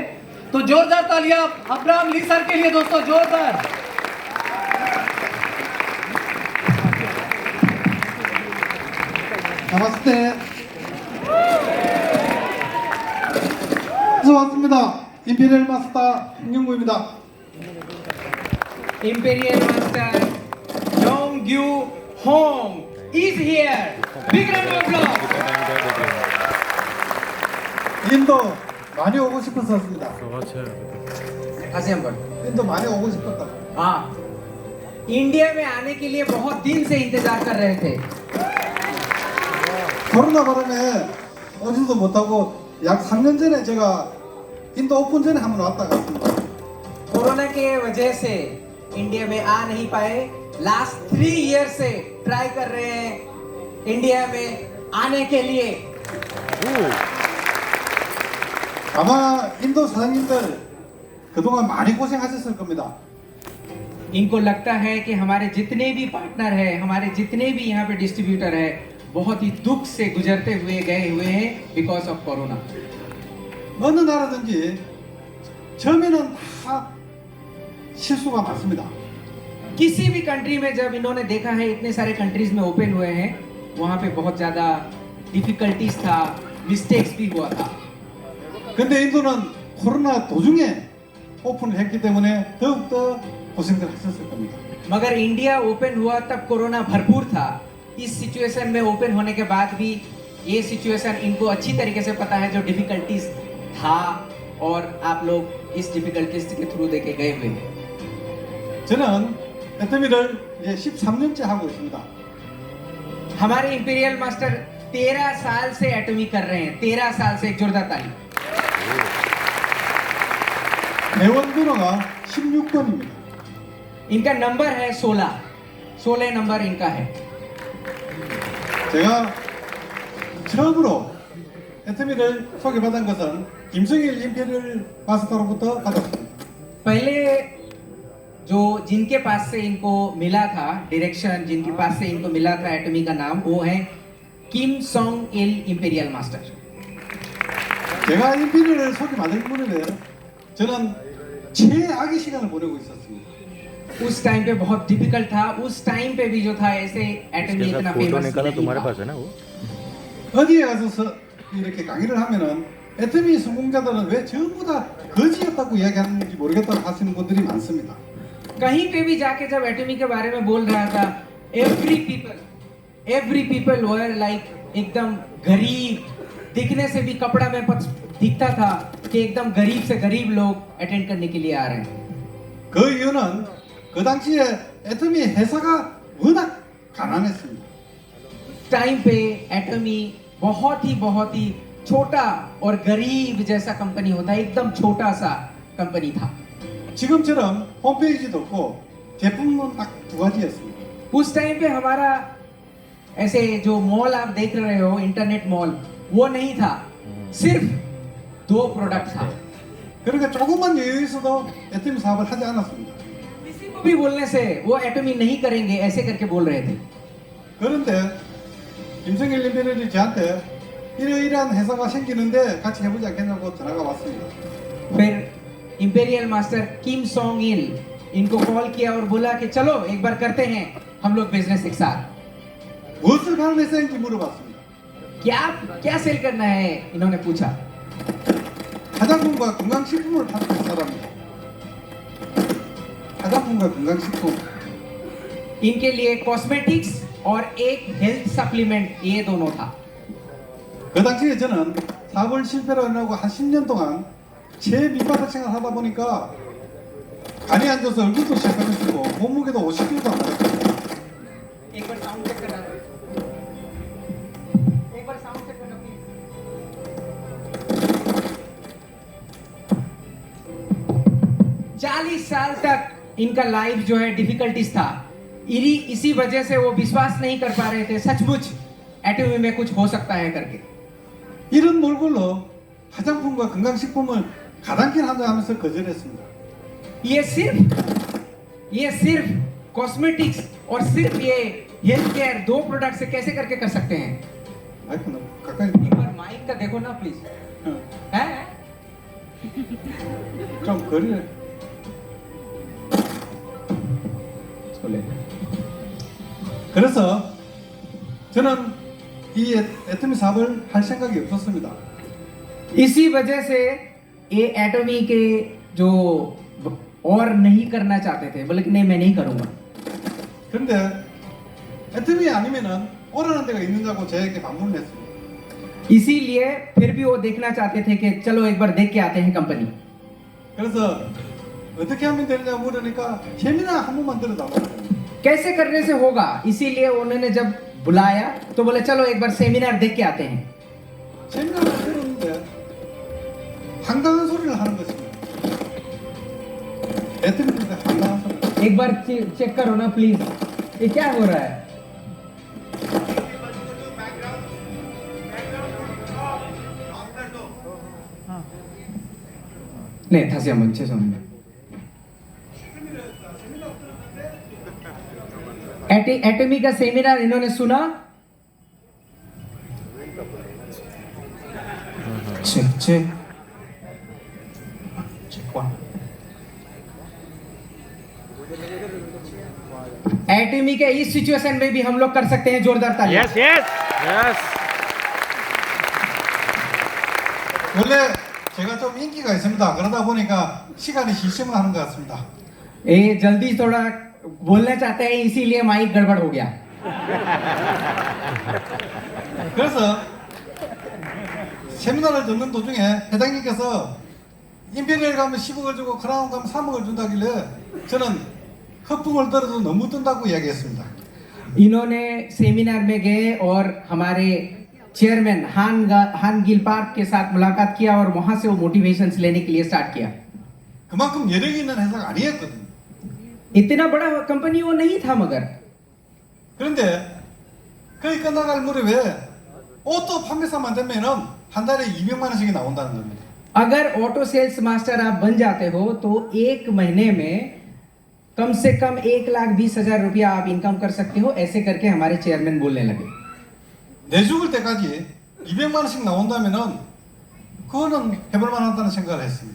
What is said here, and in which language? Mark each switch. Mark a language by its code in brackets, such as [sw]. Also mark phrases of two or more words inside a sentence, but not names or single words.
[hi] तो जोरदार तालियां इब्राहिम अली सर के लिए दोस्तों, जोरदार। नमस्ते। [ko] 왔습니다. [en] Imperial Master [ko] 홍영구입니다. [en] Imperial Master Yongyu Hong is here. Big round of applause. [ko] 인도 많이 오고 싶었었습니다. [hi] ऐसे हम कर। [ko] 인도 많이 오고 싶었다. [hi] हाँ, इंडिया में आने के लिए बहुत दिन से इंतजार कर रहे थे। [ko] 코로나 바람에 오지도 못하고 약 3년 전에 제가 인도 오픈 전에 한번 왔다 갔습니다. [hi] कोरोना के वजह से इंडिया में आ नहीं पाए। [en] last 3 year [hi] से ट्राई कर रहे हैं इंडिया में आने के लिए। [ko] 아마 인도 사장님들 그동안 많이 고생하셨을 겁니다. [hi] इनको लगता है कि हमारे जितने भी पार्टनर है, हमारे जितने भी यहाँ पे डिस्ट्रीब्यूटर है, बहुत ही दुख से गुजरते हुए गए हुए हैं [en] because of [hi] कोरोना। [ko] 어느 나라든지 처음에는 다 실수가 많습니다. [hi] किसी भी कंट्री में जब इन्होंने देखा है, इतने सारे कंट्रीज में ओपन हुए हैं, वहाँ पे बहुत ज्यादा डिफिकल्टीज था, मिस्टेक्स भी हुआ था। [ko] 근데 인도는 코로나 도중에 오픈을 했기 때문에 더욱더 고생들 하셨을 겁니다. [hi] मगर इंडिया ओपन हुआ तब कोरोना भरपूर था। इस सिचुएशन में ओपन होने के बाद भी ये सिचुएशन इनको अच्छी तरीके से पता है, जो डिफिकल्टीज था, और आप लोग इस डिफिकल्टीज के थ्रू देके गए हुए हैं। [ko] 저는 애터미를 이제 13년째 하고 있습니다. [hi] हमारे [en] Imperial Master [hi] 13 साल से एटॉमी कर रहे हैं। 13 साल से, एक जोरदार ताली। [ko] 회원 번호가 16번입니다. [hi] इनका नंबर है 16 नंबर इनका है। [ko] 제가 처음으로 애터미를 소개받은 것은 김성일 임페리얼 마스터로부터 받았습니다. [hi] पहले जो जिनके पास से इनको मिला था डायरेक्शन, जिनके पास से इनको मिला था एटॉमी का नाम, वो है किम सोंग इल [en] Imperial Master. [ko] 제가 임페리얼을 소개받은 무렵에 저는 최악의 시간을 보내고 있었습니다. [hi] उस टाइम पे बहुत डिफिकल्ट था। उस टाइम पे भी जो था ऐसे एटॉमी इतना फेमस निकाला तुम्हारे नहीं पास था। है ना वो? [ko] 어디에 가서 이렇게 강의를 하면은 애터미 성공자들은 왜 전부 다 거지였다고 이야기하는지 모르겠다고 하시는 분들이 많습니다. [hi] कहीं पे भी जाके जब एटॉमी के बारे में बोल रहा था, [en] every people were like [hi] एकदम गरीब, दिखने से भी कपड़ा में दिखता था कि एकदम गरीब से गरीब लोग अटेंड करने के लिए आ रहे हैं। [ko] 그 이유는 그 당시에 애터미 회사가 워낙 가난했습니다. [hi] टाइम पे एटॉमी बहुत ही छोटा और गरीब जैसा कंपनी होता है, एकदम छोटा सा कंपनी था। [ko] 지금처럼 홈페이지도 없고 제품은 딱 두 가지였습니다. [hi] उस टाइम पे हमारा ऐसे जो मॉल आप देख रहे हो, [en] internet mall, [hi] वो नहीं था, सिर्फ 2 प्रोडक्ट था। [ko] 그러니까 조금만 여유 있어도 애터미 사업을 하지 않았습니다. [hi] को भी बोलने से वो एटमी नहीं करेंगे ऐसे करके बोल रहे थे। [ko] 그런데 김성일 임페리얼이 저한테 이러이러한 회사가 생기는데 같이 해보지 않겠냐고 전화가 왔습니다. [hi] फिर [en] Imperial Master [hi] किम सोंग इल इनको कॉल किया और बोला कि चलो एक बार करते हैं हम लोग बिजनेस एक साथ। [ko] 무엇을 파는 회사인지 물어봤습니다. [hi] क्या क्या सेल करना है इन्होंने पूछा। [ko] 화장품과 건강식품을 파는 회사랍니다. 화장품과 건강식품. [hi] इनके लिए कॉस्मेटिक्स और एक [en] health supplement [hi] ये दोनों था। [ko] 그 당시에 저는 사업을 실패로 하고 한 10년 동안 최밑바닥 생활을 하다 보니까 간이 안 좋아서 얼굴도 시커멓고 몸무게도 50kg도 안 나갔어요. [hi] एक बार [en] sound check [hi] करना, एक बार [en] sound check [hi] करना प्लीज। 40 साल तक इनका लाइफ जो है डिफिकल्टीज था। इसी वजह से वो विश्वास नहीं कर पा रहे थे सचमुच एटमी में कुछ हो सकता है करके। [ko] 이런 몰골로 화장품과 건강식품을 가당키를 한다 하면서 거절했습니다. [hi] ये सिर्फ कॉस्मेटिक्स और सिर्फ ये [en] health care [hi] दो प्रोडक्ट से कैसे करके कर सकते हैं। [ko] 마이크 너무 가까이 [hi] एक बार माइक का देखो ना प्लीज। है [ko] 좀 거리를 그래서 저는 이 애터미 사업을 할 생각이 없었습니다. [hi] इसी वजह से ये एटमी के जो और नहीं करना चाहते थे, बोले कि नहीं मैं नहीं करूंगा। [ko] 그런데 애터미 아니면은 오라는 데가 있느냐고 저에게 방문을 했습니다. [hi] इसीलिए फिर भी वो देखना चाहते थे कि चलो एक बार देख के आते हैं कंपनी। [ko] 그래서 어떻게 하면 되느냐 물으니까 세미나 한 번만 들어달라고. कैसे करने से होगा, इसीलिए उन्होंने जब बुलाया तो बोले चलो एक बार सेमिनार देख के आते हैं। 세미나를 들었는데 황당한 소리를 하는 것입니다. 애터미인데 황당한 소리. [hi] एक बार चेक करो ना प्लीज, ये क्या हो रहा है। [ko] 네, 다시 한번 죄송합니다. [hi] एटमी का सेमिनार इन्होंने सुना। [en] check check [hi] एटमी के इस सिचुएशन में भी हम लोग कर सकते हैं जोरदार ताली। [en] Yes, yes, yes. [ko] 원래 제가 좀 인기가 있습니다. 그러다 보니까 시간이 실심을 하는 것 같습니다. [hi] ये जल्दी थोड़ा बोलना चाहते हैं इसीलिए माइक गड़बड़ हो गया। [ko] 그래서 세미나를 듣는 도중에 회장님께서 임페리얼 가면 10억을 주고 크라운 가면 3억을 준다길래 저는 허풍을 떨어도 너무 뜬다고 이야기했습니다. [hi] इन्होंने सेमिनार में गए और हमारे चेयरमैन हान गिल पार्क के साथ मुलाकात किया और वहां से वो मोटिवेशंस लेने के लिए स्टार्ट किया। [ko] 그만큼 여력이 있는 회사가 아니었거든요. [hi] इतना बड़ा कंपनी वो नहीं था मगर [ko] 그런데 거의 끝나갈 무렵에 오토 판매사만 되면은 한 달에 200만 원씩이 나온다는 겁니다. [hi] अगर [en] auto sales master [hi] आप बन जाते हो तो एक महीने में कम से कम 1,20,000 रुपया आप इनकम कर सकते हो, ऐसे करके हमारे चेयरमैन बोलने लगे। [ko] 내 죽을 때까지 200만 원씩 나온다면은 그거는 해볼 만하다는 생각을 했습니다.